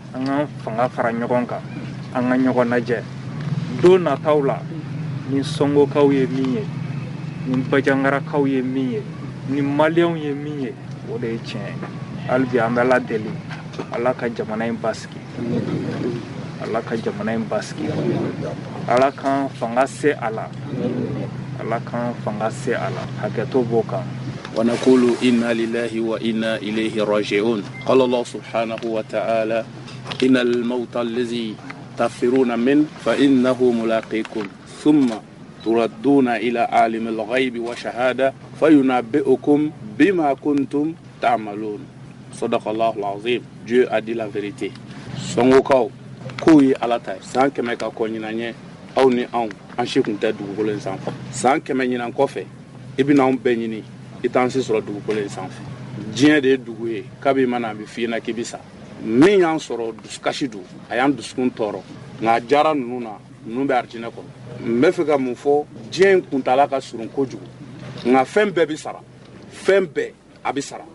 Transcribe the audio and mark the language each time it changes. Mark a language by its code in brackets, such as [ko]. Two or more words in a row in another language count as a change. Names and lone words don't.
[bm] an ka fanga fara ɲɔgɔn kan an ka ɲɔgɔn lajɛ don nataw la ni Songokaw ye min ye ni Bajangarakaw ye min ye ni maliyɛnw ye min ye o de ye tiɲɛ hali bi an bɛ Ala deli Ala ka jamana in basigi Ala ka jamana in basigi Ala kan fanga se a la Ala kan fanga se a la hakɛto b'o kan [ar] ونقول إنا لله وإنا إليه راجعون قال الله سبحانه وتعالى إن الموت الذي تفرون منه فإنه ملاقيكم ثم تردون إلى عالم الغيب وشهادة فينبئكم بما كنتم تعملون صدق الله العظيم. [fr] Dieu a dit la vérité. [bm] Songokaw kuyi alata san kɛmɛ ka kɔ ɲinanye aw ni anw an si kun tɛ dugukolo in sanfɛ san kɛmɛ ɲinan kɔfɛ i bɛna anw bɛɛ ɲini i t'an si sɔrɔ dugukolo in sanfɛ diɲɛ de ye dugu ye kabi mana a bɛ f'i ɲɛna k'i bɛ sa min y'an sɔrɔ dusukasi don a y'an dusukun tɔɔrɔ nka a diyara ninnu na ninnu bɛ arijinɛ kɔnɔ n bɛ fɛ ka mun fɔ diɲɛ in kuntala ka surun kojugu nka fɛn bɛɛ bɛ sara fɛn bɛɛ a bɛ sara